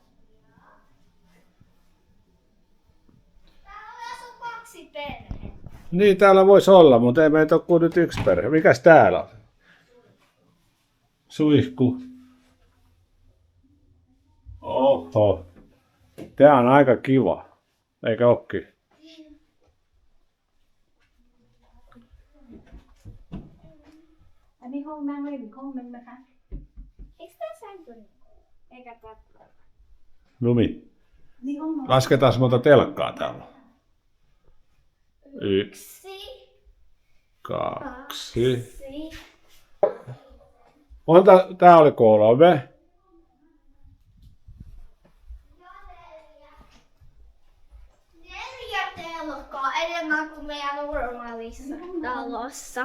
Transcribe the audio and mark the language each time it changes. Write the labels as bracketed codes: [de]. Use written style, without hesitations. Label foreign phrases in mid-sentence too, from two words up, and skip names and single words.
[fi] Täällä asuu 2 perhettä. Niin täällä voisi olla, mutta ei meitä ole kuin nyt yksi perhe. Mikäs täällä on? Suihku. Oho. Tää on aika kiva. Eikä ookin? [vi] Anh đi không mang lên không mình mà hả? [fi] Eikö tää sänky? Eikä katso. Lumi. [vi] Đi không mà. [fi] Lasketaan monta telkkaa täällä. 1, 2. Tää oli 3. 4 telkkaa enemmän kuin meidän normaalissa talossa.